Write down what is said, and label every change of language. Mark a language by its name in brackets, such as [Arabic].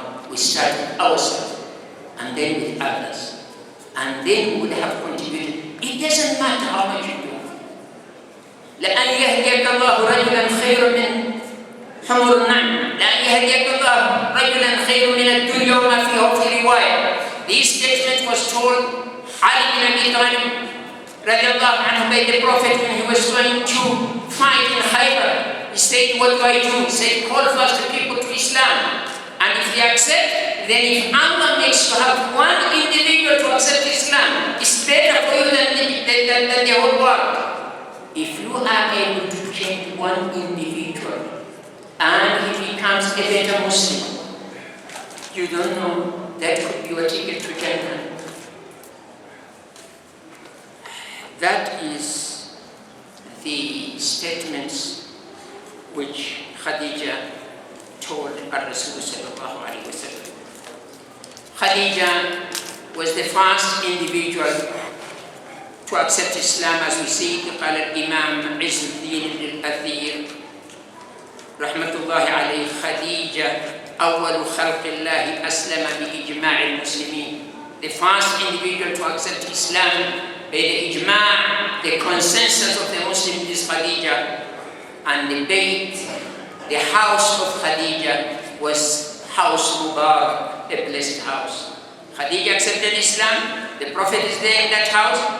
[English] We start with ourselves and then with others. And then we would have contributed. It doesn't matter how much you do. [Arabic] لأن يهديك الله رجلا خير من حمر النعم. لأن يهديك الله رجلا خير من الدنيا وما فيها في رواية. [English] This statement was told Ali bin Abi Talib radiallahu anhu by the Prophet when he was going to fight in Khaybar. He said, what do I do? He said, call first the people to Islam. And if they accept, then if Allah makes you have one individual to accept Islam, it's better for you than the whole world. If you are able to change one individual and he becomes a better Muslim, you don't know, that could be your ticket to Jannah. That is the statements which Khadija told Rasul sallallahu alayhi wa sallam. Khadija was the first individual to accept Islam, as we see. [Arabic] قال الإمام عز الدين الأثير رحمة الله عليه خديجة أول خلق الله أسلم بإجماع المسلمين. [English] The first individual to accept Islam by the ijma', the consensus of the Muslims, is Khadija. And the bait, the house of Khadija, was House Mubarak, a blessed house. Khadija accepted Islam. The Prophet is there in that house.